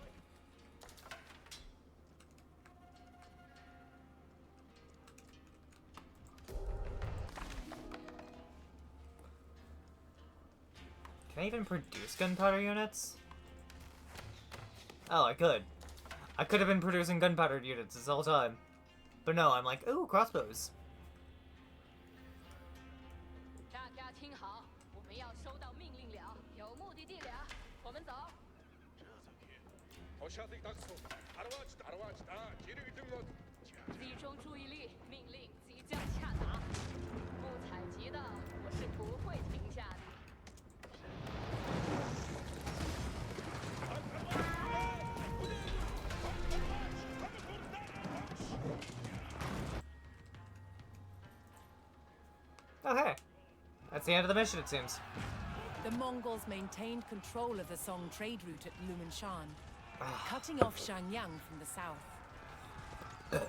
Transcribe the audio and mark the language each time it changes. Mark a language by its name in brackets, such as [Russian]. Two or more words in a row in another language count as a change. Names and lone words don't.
[English] Can I even produce gunpowder units? Oh, I could. I could have been producing gunpowder units this whole time. But no, I'm like, ooh, crossbows. [Chinese] 大家听好，我们要收到命令了，有目的地了，我们走。 Hoşafik taksu. Arvaçta. Geri gidin lan. 集中注意力，命令即将下达。不采集的，我是不会停下的。 [English] Okay. That's the end of the mission, it seems. The Mongols maintained control of the Song trade route at Lumanshan, cutting off Shanyang from the south.